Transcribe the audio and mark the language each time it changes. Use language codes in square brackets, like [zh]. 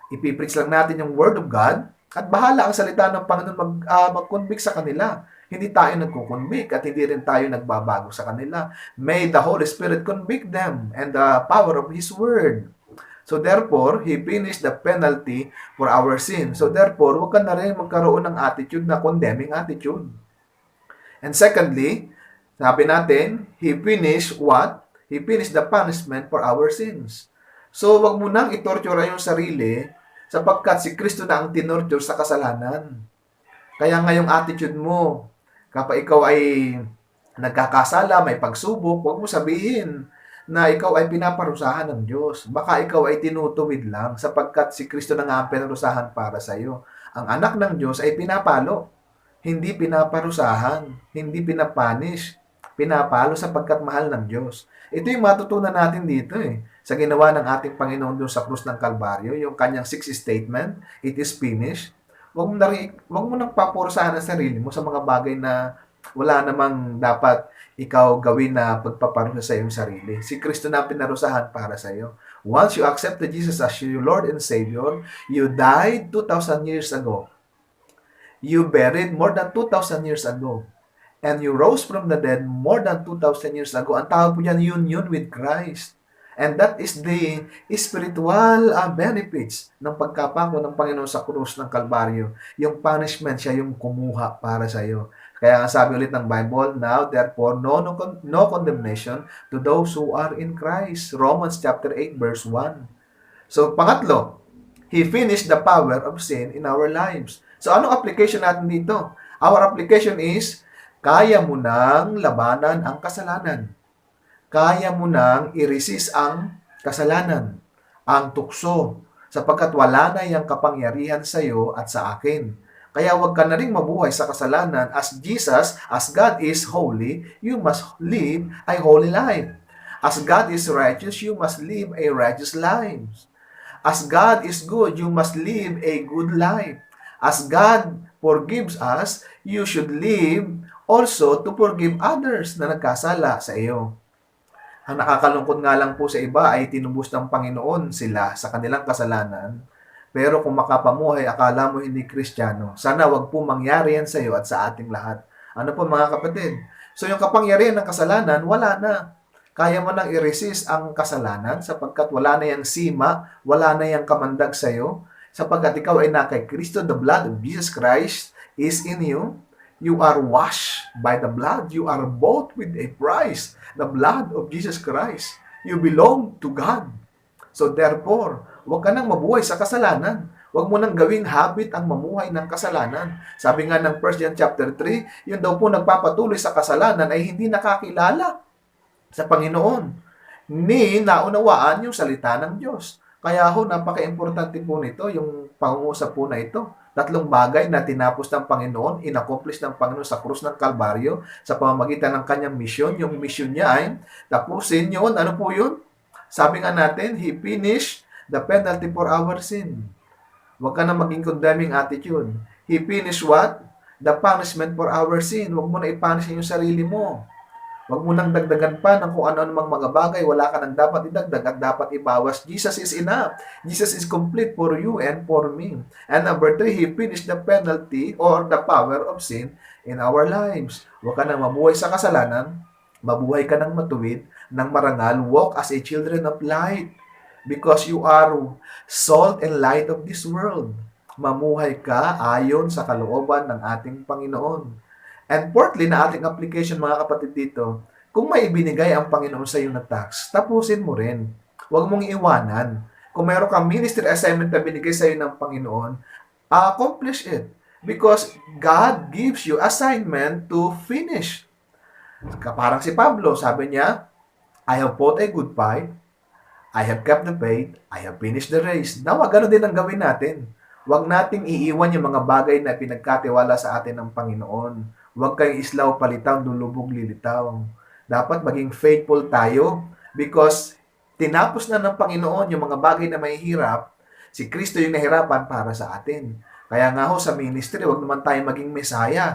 [tl] Ipipreach lang natin yung Word of God at bahala ang salita ng Panginoon mag-convict sa kanila. Hindi tayo nagkukonvict at hindi rin tayo nagbabago sa kanila. [en] May the Holy Spirit convict them and the power of His Word. So therefore, He finished the penalty for our sin. [tl] So therefore, huwag ka na rin magkaroon ng attitude na condemning attitude. [en] And secondly, [tl] sabi natin, [en] He finished what? He finished the punishment for our sins. [tl] So wag mo nang itortura yung sarili sapagkat si Kristo na ang tinorture sa kasalanan. Kaya nga yung attitude mo, kapag ikaw ay nagkakasala, may pagsubok, huwag mo sabihin na ikaw ay pinaparusahan ng Diyos. Baka ikaw ay tinutuwid lang sapagkat si Kristo na nga ang pinarusahan para sa iyo. Ang anak ng Diyos ay pinapalo, hindi pinaparusahan, hindi pinapanish, pinapalo sapagkat mahal ng Diyos. Ito yung matutunan natin dito sa ginawa ng ating Panginoon doon sa krus ng Kalbaryo, yung kanyang 6th statement, [en] it is finished. [tl] Huwag mo nang papurusahan ang sarili mo sa mga bagay na wala namang dapat ikaw gawin na pagpaparusa sa iyong sarili. Si Kristo na pinarusahan para sa iyo. [en] Once you accepted Jesus as your Lord and Savior, you died 2,000 years ago. You buried more than 2,000 years ago. And you rose from the dead more than 2,000 years ago. [tl] Ang tawag po yan, [en] union with Christ. And that is the spiritual benefits [tl] ng pagkapako ng Panginoon sa krus ng Kalbaryo. Yung punishment, siya yung kumuha para sa iyo. Kaya nga sabi ulit ng [en] Bible, now therefore no condemnation to those who are in Christ. Romans chapter 8 verse 1. So pangatlo, He finished the power of sin in our lives. [tl] So anong application natin dito? [en] Our application is, [tl] kaya mo nang labanan ang kasalanan. Kaya mo nang i-resist ang kasalanan, ang tukso. sapagkat wala na iyang kapangyarihan sa iyo at sa akin. Kaya huwag ka na rin mabuhay sa kasalanan. [en] As God is holy, you must live a holy life. As God is righteous, you must live a righteous life. As God is good, you must live a good life. As God forgives us, you should live also to forgive others [tl] na nagkasala sa iyo. Ang nakakalungkot nga lang po sa iba ay tinubos ng Panginoon sila sa kanilang kasalanan. Pero kung makapamuhay, akala mo hindi Kristiyano. Sana wag po mangyari yan sa iyo at sa ating lahat. Ano po mga kapatid? So yung kapangyarihan ng kasalanan, wala na. Kaya mo nang i-resist ang kasalanan sapagkat wala na yang sima, wala na yang kamandag sa iyo. Sapagkat ikaw ay na kay Kristo, [en] the blood of Jesus Christ is in you. You are washed by the blood. You are bought with a price, the blood of Jesus Christ. You belong to God. [tl] So therefore, huwag ka nang mabuhay sa kasalanan. Huwag mo nang gawing habit ang mamuhay ng kasalanan. Sabi nga ng 1 John chapter 3, yun daw po nagpapatuloy sa kasalanan ay hindi nakakilala sa Panginoon, ni naunawaan yung salita ng Diyos. Kaya ho, napaka-importante po nito, yung pangungusap po na ito. 3 bagay na tinapos ng Panginoon, inaccomplish ng Panginoon sa krus ng Kalbaryo sa pamamagitan ng kanyang misyon. Yung misyon niya ay tapusin yun. Ano po yun? Sabi nga natin, [en] He finished the penalty for our sin. [tl] Huwag ka na maging [en] condemning attitude. He finished what? The punishment for our sin. [tl] Huwag mo na i-punish yung sarili mo. Huwag mo nang dagdagan pa ng kung ano-ano mang mga bagay. Wala ka nang dapat idagdag at dapat ibawas. [en] Jesus is enough. Jesus is complete for you and for me. And number 3, He finished the penalty or the power of sin in our lives. [tl] Huwag ka nang mabuhay sa kasalanan. Mabuhay ka nang matuwid, nang marangal. [en] Walk as a children of light. Because you are salt and light of this world. [tl] Mamuhay ka ayon sa kalooban ng ating Panginoon. And fourthly, na ating application mga kapatid dito, kung may ibinigay ang Panginoon sa iyo na task, tapusin mo rin. Huwag mong iwanan. Kung mayroon kang ministry assignment na binigay sa iyo ng Panginoon, [en] accomplish it. Because God gives you assignment to finish. [tl] Parang si Pablo, sabi niya, [en] I have fought a good fight, I have kept the faith, I have finished the race. [tl] Nawa, gano'n din ang gawin natin. Huwag nating iiwan yung mga bagay na pinagkatiwala sa atin ng Panginoon. Huwag kayong islaw palitaw, lulubog lilitaw. Dapat maging faithful tayo because tinapos na ng Panginoon yung mga bagay na may hirap. Si Kristo yung nahirapan para sa atin. Kaya nga ho sa ministry, huwag naman tayo maging Mesaya.